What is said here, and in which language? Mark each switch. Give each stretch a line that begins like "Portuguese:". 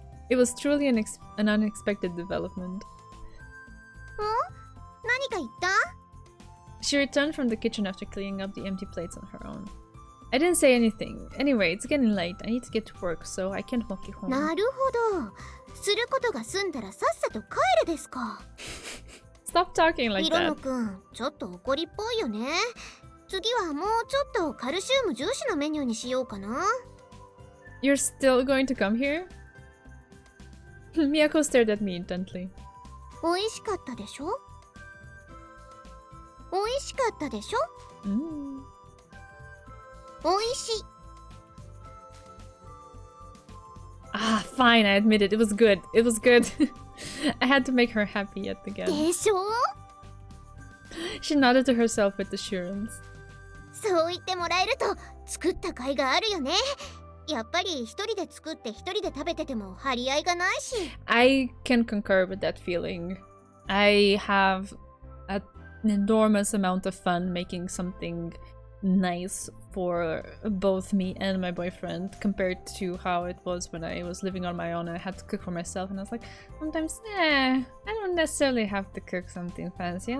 English: It was truly an unexpected development.
Japanese: 何か言った？
English: She returned from the kitchen after cleaning up the empty plates on her own. I didn't say anything. Anyway, it's getting late. I need to get to work, so I can't walk you home.
Japanese: なるほど。することが済んだらさっさと帰るですか。
English: Stop talking like
Japanese: ヒロノ
English: that.
Japanese: くん、ちょっと怒りっぽいよね。次はもうちょっとカルシウム重視のメニューにしようかな。
English: You're still going to come here? Miyako stared at me intently.
Japanese: 美味しかったでしょ？美味しかったでしょ？美味しい。
English: Ah, fine, I admit it. It was good. It was good. I had to make her happy yet again.
Japanese: でしょ？
English: She nodded to herself with assurance.
Japanese: そう言ってもらえると作った甲斐があるよね。やっぱり一人で作って一人で食べてても張り合いがないし。
English: I can concur with that feeling. I have an enormous amount of fun making something nice for both me and my boyfriend compared to how it was when I was living on my own and I had to cook for myself, and I was like, sometimes I don't necessarily have to cook something fancy.